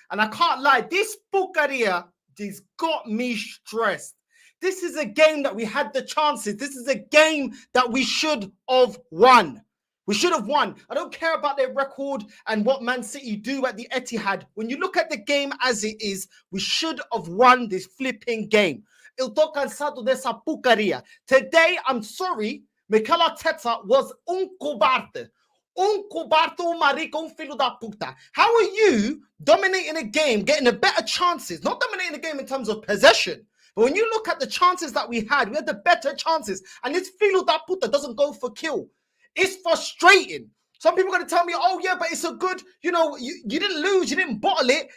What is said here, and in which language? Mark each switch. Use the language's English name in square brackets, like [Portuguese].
[English] And I can't lie, this Bucaria has got me stressed. This is a game that we had the chances. This is a game that we should have won. We should have won. I don't care about their record and what Man City do at the Etihad. When you look at the game as it is, we should have won this flipping game. [Portuguese] Eu tô cansado dessa Bucaria. [English] Today, I'm sorry, Mikel Arteta was cobarde. [Portuguese] Cobarde, marico, filho da puta. [English] How are you dominating a game, getting the better chances? Not dominating the game in terms of possession, but when you look at the chances that we had the better chances, and this [Portuguese] filho da puta [English] doesn't go for kill. It's frustrating. Some people are going to tell me, oh yeah, but it's a good, you didn't lose, you didn't bottle it.